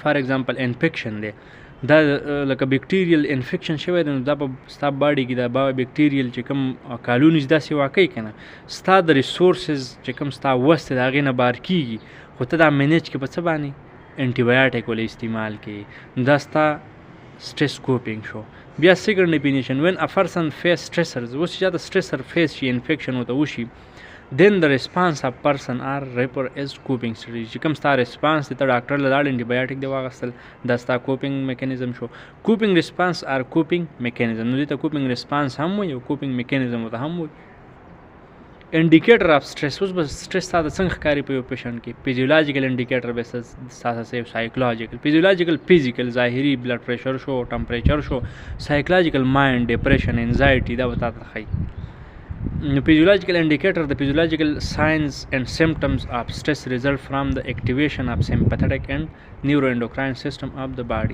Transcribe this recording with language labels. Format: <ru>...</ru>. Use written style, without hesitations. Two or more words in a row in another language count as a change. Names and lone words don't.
<en>for example</en> <ps>انفیکشن دی دا لکه</ps> <en>bacterial infection</en> <ps>شوی دی نو دا په ستا باډي کې دا بیکټیریل چې کوم کالونیز دا سیوا کوي که نه ستا د ریسورسز چې کوم ستا وس دی د هغې نه بار کېږي خو ته دا مینیج کړي په څه باندې انټي بایوټیک ولې استعمال کړي نو دا ستا</ps> <en>stress coping</en> <ps>شو.</ps> <en>بیا second definition, when a person face stressors,</en> <ps>اوس چې دا</ps> <en>stressor face</en> <ps>شي infection ورته وشي,</ps> <en>then the response of person are referred as coping strategy.</en> <ps>چې کوم ستا response دی ته ډاکټر له لاړ انټي دی واغستل, دا ستا</ps> <en>coping mechanism</en> <ps>شو.</ps> <en>coping response are coping mechanism.</en> <ps>نو دې ته</ps> <en>coping response</en> <ps>هم وایي او</ps> <en>coping mechanism</en> <ps>ورته هم وایي.</ps> <en>indicator of stress,</en> <ps>اوس به سټرس تا د څنګه ښکاري په یو پیشنټ کې.</ps> <en>physiological indicator</en> <ps>به ستاسو</ps> <en>psychological, physiological physical</en> <ps>ظاهري</ps> <en>blood pressure</en> <ps>شو, ټمپریچر شو,</ps> <en>psychological mind depression anxiety</en> <ps>دا به تا ته ښایي.</ps> <en>نو physiological indicator the physiological signs and symptoms of stress result from the activation of sympathetic and neuro endocrine system of the body.</en>